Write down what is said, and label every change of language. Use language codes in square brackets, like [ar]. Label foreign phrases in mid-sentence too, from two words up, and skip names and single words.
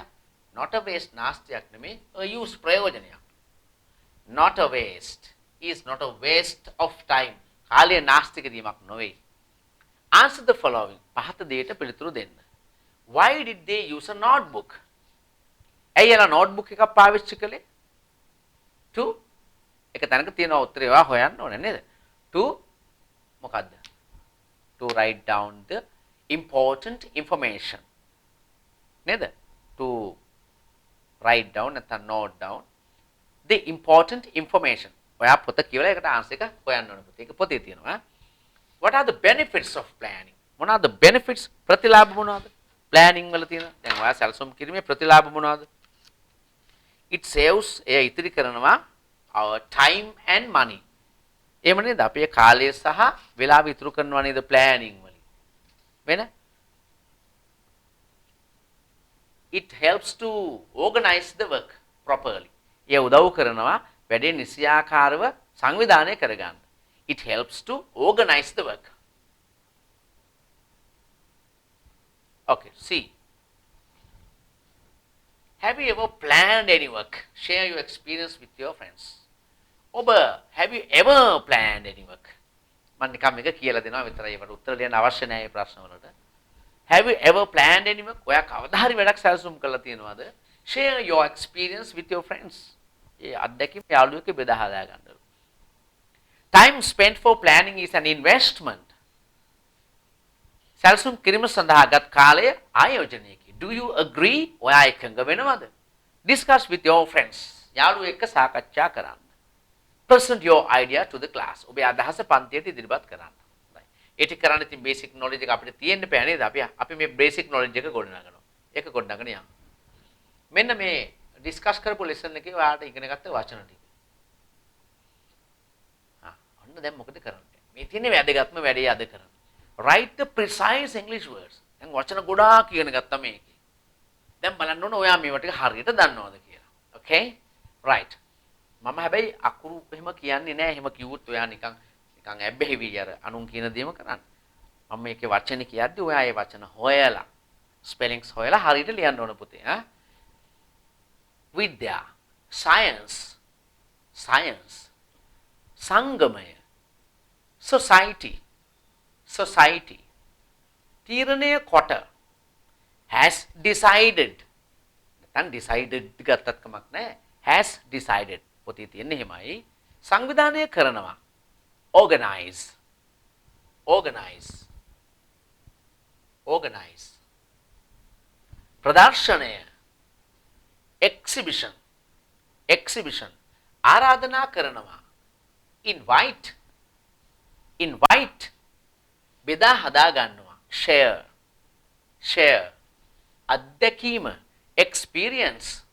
[en] not a waste [si] නාස්තියක් නෙමෙයි, [en] a use ප්‍රයෝජනයක්. not a waste is not a waste of time. [si] කාලය නාස්ති කිරීමක් නොවේ. [en] answer the following. [si] පහත දෙයට පිළිතුරු දෙන්න. [en] why did they use a notebook? [si] ඇයි එලා notebook එකක් පාවිච්චි කළේ? to එක තැනක තියෙනවා උත්තරේ ඒවා හොයන්න ඕනේ නේද? to මොකද්ද? [en] to write down the important information. [si] නේද? [en] to write down නැත්නම් note down the important information. [si] ඔයා පොත කියවලා ඒකට ආන්සර් එක හොයන්න ඕනේ පුතේ. ඒක පොතේ තියෙනවා. [en] What are the benefits of planning? [si] මොනවාද benefits? ප්‍රතිලාභ මොනවාද? planning වල තියෙන. දැන් ඔයා සැලසුම් කිරීමේ ප්‍රතිලාභ මොනවාද? [en] it saves [si] එය ඉතිරි කරනවා [en] our time and money. [si] එහෙම නේද? අපේ කාලය සහ වේලාව ඉතුරු කරනවා නේද planning වලින්. [en] වෙන it helps to organize the work properly. [si] ඒ උදව් කරනවා වැඩේ නිසියාකාරව සංවිධානය කරගන්න. [en] It helps to organize the work. Okay, see. Have you ever planned any work? Share your experience with your friends. Oba, have you ever planned any work? [si] මම නිකම් මේක කියලා දෙනවා විතරයි. ඒකට උත්තර ලියන්න අවශ්‍ය නැහැ මේ ප්‍රශ්න වලට. [en] Have you ever planned any work? [si] ඔයා කවදා හරි වැඩක් සැලසුම් කරලා තියෙනවද? [en] Share your experience with your friends. [si] ඒ අත්දැකීම් යාළුවෝ එක්ක බෙදා හදා ගන්න. [en] Time spent for planning is an investment. [si] සැලසුම් කිරීම සඳහා ගත් කාලය ආයෝජනයකි. [en] Do you agree? [si] ඔයා එකඟ වෙනවද? [en] Discuss with your friends. [si] යාළුවෝ එක්ක සාකච්ඡා කරන්න. [en] Present your idea to the class. [si] ඔබේ අදහස පන්තියට ඉදිරිපත් කරන්න. ඒක කරන්න ඉතින් [en] basic knowledge [si] එක අපිට තියෙන්න බෑ නේද? අපි මේ [en] basic knowledge [si] එක ගොඩනගනවා. ඒක ගොඩනගන යන්න. මෙන්න මේ ඩිස්කස් කරපු ලෙසන් එකේ ඔයාලට ඉගෙන ගත්ත වචන ටික. ඔන්න දැන් මොකද කරන්නේ? මේ තියෙන්නේ වැදගත්ම වැඩේ අද කරන්න. [en] Write the precise English words. [si] දැන් වචන ගොඩාක් ඉගෙන ගත්තා මේකේ. දැන් බලන්න ඕන ඔයා මේවා ටික හරියට දන්නවද කියලා. [en] Okay? Right. [si] මම හැබැයි අකුරු එහෙම කියන්නේ නැහැ. එහෙම කිව්වොත් ඔයා නිකන් ඇබ්බැහිවි අර අනුන් කියන දේම කරන්න. මම මේකේ වචන කියද්දි ඔයා ඒ වචන හොයලා ස්පෙලිංස් හොයලා හරියට ලියන්න ඕන පුතේ. විද්‍යා, science, සංගමය, society, තීරණය කොට, [en] has decided, [si] නැත්නම් decided ගත්තත් කමක් නැහැ, [en] has decided [si] පොතේ තියෙන්නේ එහෙමයි. සංවිධානය කරනවා, organize, ප්‍රදර්ශනය, exhibition, ආරාධනා කරනවා, invite, බෙදා හදා ගන්නවා, share, අත්දැකීම, experience,